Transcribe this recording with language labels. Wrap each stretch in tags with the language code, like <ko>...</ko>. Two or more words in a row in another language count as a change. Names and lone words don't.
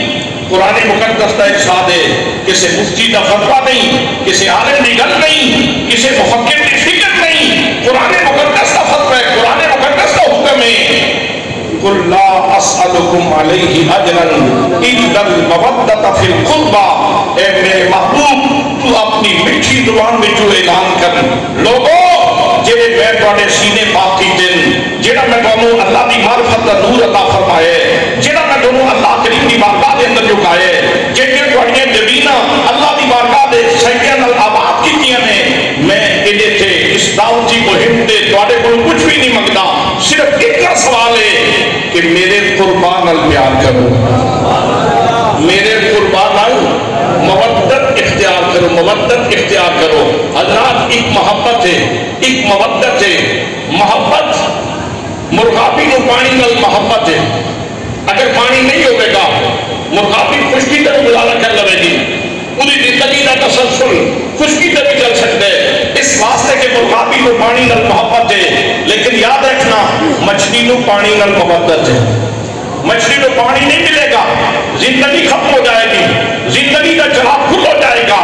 <ur>قرآن مقدس کا ارشاد ہے کسی مفتی کا فتویٰ نہیں، کسی عالم کی گل نہیں، کسی مفکر کی فکر نہیں، قرآن مقدس کا فتویٰ ہے، قرآن مقدس کا حکم ہے۔</ur> <ar>قل لا اسألکم علیہ اجرا الا المودۃ فی القربى،</ar> <ur>اے میرے محبوب تو اپنی میٹھی زبان میں جو اعلان کر لوگوں جڑے میں</ur> <pa>تواڈے سینے پاک کیتے جڑا میں تانوں اللہ دی معرفت دا نور عطا فرمائے، جڑا میں تانوں اللہ کریم دی بارگاہ دے اندر جھکائے، جڑیاں تواڈیاں زمیناں اللہ دی بارگاہ دے سجدیاں نال آباد کیتیاں نے، میں ایدے تے اس دعوت دی مہم تے تواڈے کول کچھ بھی نہیں منگدا، صرف اتنا سوال ہے کہ میرے قربان نال پیار کرو، میرے قربان نال مودت اختیار کرو، مودت اختیار کرو۔ حضرات ایک محبت ہے، ایک مودت ہے، محبت مرغابی نو پانی نال محبت ہے، اگر پانی نہیں ہوئے گا مرغابی خشکی تے گزارا کر لوے گی، پوری زندگی کا تسلسل خشکی تے بھی چل سکتے اس واسطے کہ مرغابی نو پانی نال محبت ہے، لیکن یاد رکھنا مچھلی نو پانی نال محبت ہے،</pa> <ur>مچھلی کو پانی نہیں ملے گا زندگی ختم ہو جائے گی، زندگی کا چراغ کھل ہو جائے گا۔</ur>